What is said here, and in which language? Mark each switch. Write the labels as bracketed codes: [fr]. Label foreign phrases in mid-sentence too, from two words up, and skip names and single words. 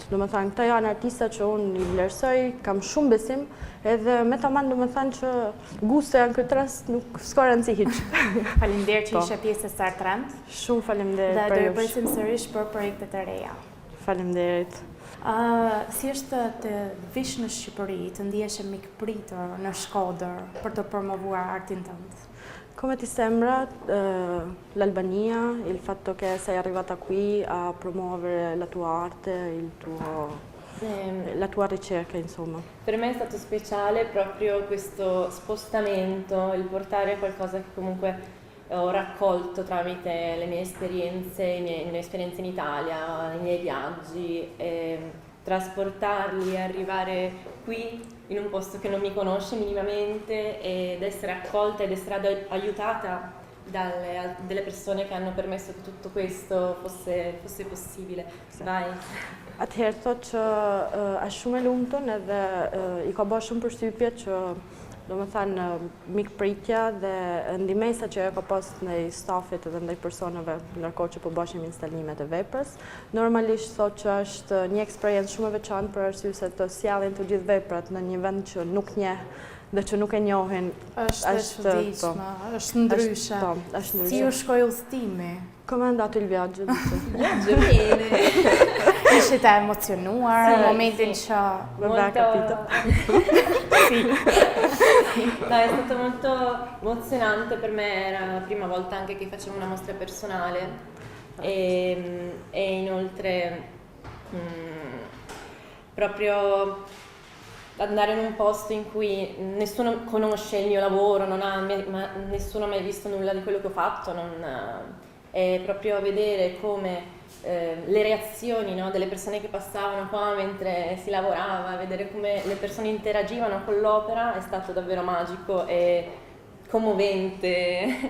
[sq] Domethënë, këta janë artista që unë i vlerësoj, kam shumë besim, edhe me tamam domethënë që gusto janë këtë rast nuk s'ka rëndësi hiç. Faleminderit që ishe pjesë e Star Trend. Shumë faleminderit Dhe për do ju. ju presim sërish për projektet e reja. Faleminderit. Si është të vish në Shqipëri, të ndihesh e mikpritur në Shkodër për të promovuar artin tënd? [it] Come ti sembra l'Albania, il fatto che sei arrivata qui a promuovere la tua arte, la tua ricerca, insomma? Per me è stato speciale proprio questo spostamento, il portare qualcosa che comunque ho raccolto tramite le mie esperienze in Italia, i miei viaggi, trasportarli, arrivare qui in un posto che non mi conosce minimamente ed essere accolta ed essere aiutata delle persone che hanno permesso che tutto questo fosse possibile. Vai. [sq] Atëherë thot që është shumë e lumtur edhe i ka bërë shumë përshtypje që domethënë mikpritja dhe ndihmesa që ka pas ndaj stafit edhe ndaj personave ndërkohë që po bashim instalimet e veprës. Normalisht thot që është një eksperiencë shumë e veçantë për arsye se të sjellin të gjithë veprat në një vend që nuk njeh dhe që nuk e njohin. Është çuditshme, është ndryshe. Është ndryshe. Si u shkoi udhëtimi? [it] Come è andato il viaggio? Bene. [sq] Ishte emozionuar në momentin që... [it] Vabbè, capito. Sì. No, è stato molto emozionante, per me era la prima volta anche che facevo una mostra personale e inoltre proprio andare in un posto in cui nessuno conosce il mio lavoro, nessuno ha mai visto nulla di quello che ho fatto, e proprio vedere come le reazioni, no, delle persone che passavano qua mentre si lavorava, vedere come le persone interagivano con l'opera è stato davvero magico e commovente.